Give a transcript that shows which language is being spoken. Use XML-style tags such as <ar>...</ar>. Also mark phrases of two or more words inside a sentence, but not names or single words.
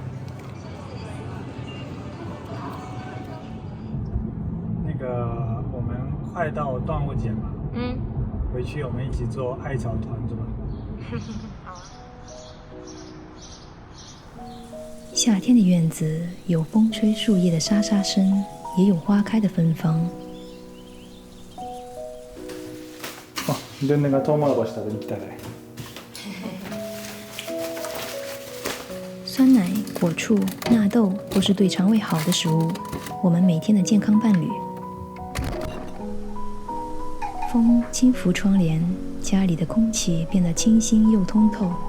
<zh>那个，我们快到端午节嘛，回去我们一起做艾草团子吧。好。夏天的院子有风吹树叶的沙沙声，也有花开的芬芳。</zh> <ja>あ、でなんかトウモロコシ食べに来たね。</ja> <zh>酸奶、果醋、纳豆都是对肠胃好的食物，我们每天的健康伴侣。风轻拂窗帘，家里的空气变得清新又通透。</zh>